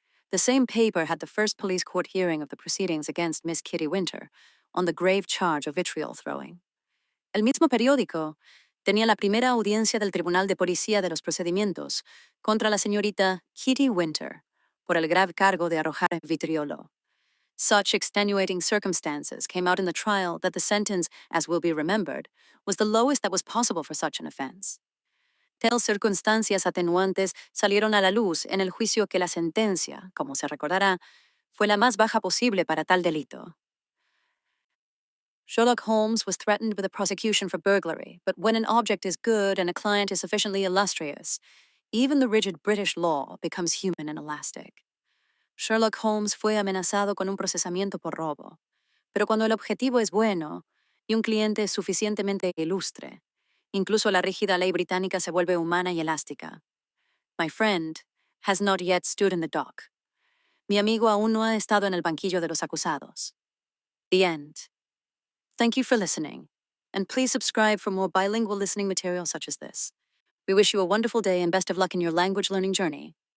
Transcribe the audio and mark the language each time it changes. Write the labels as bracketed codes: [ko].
[en] The same paper had the first police court hearing of the proceedings against Miss Kitty Winter on the grave charge of vitriol throwing. [es] El mismo periódico tenía la primera audiencia del Tribunal de Policía de los Procedimientos contra la señorita Kitty Winter por el grave cargo de arrojar vitriolo. [en] Such extenuating circumstances came out in the trial that the sentence, as will be remembered, was the lowest that was possible for such an offense. [es] Tales circunstancias atenuantes salieron a la luz en el juicio que la sentencia, como se recordará, fue la más baja posible para tal delito. [en] Sherlock Holmes was threatened with a prosecution for burglary, but when an object is good and a client is sufficiently illustrious, even the rigid British law becomes human and elastic. [es] Sherlock Holmes fue amenazado con un procesamiento por robo, pero cuando el objetivo es bueno y un cliente es suficientemente ilustre, incluso la rígida ley británica se vuelve humana y elástica. [en] My friend has not yet stood in the dock. [es] Mi amigo aún no ha estado en el banquillo de los acusados. [en] The end. Thank you for listening, and please subscribe for more bilingual listening material such as this. We wish you a wonderful day and best of luck in your language learning journey.